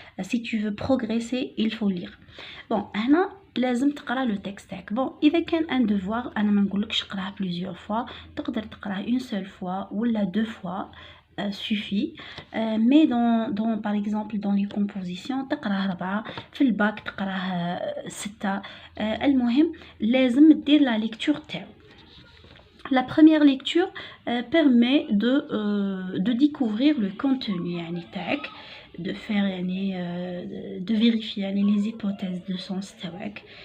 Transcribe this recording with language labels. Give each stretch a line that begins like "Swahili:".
French: Si tu veux progresser, il faut lire.
Arabic: Bon, هنا لازم تقرا
French: le texte
Arabic: تاعك. Bon, إذا كان
French: un devoir,
Arabic: أنا ما نقولكش قراه
French: plusieurs fois,
Arabic: تقدر تقراه
French: une seule fois
Arabic: ولا
French: 2 fois. Suffit, mais par exemple dans les compositions
Arabic: تقراه 4, في الباك تقراه 6. المهم لازم دير
French: la lecture
Arabic: تاعو.
French: La première lecture permet de découvrir le contenu يعني
Arabic: تاعك,
French: de faire de vérifier les hypothèses de sens تاعك.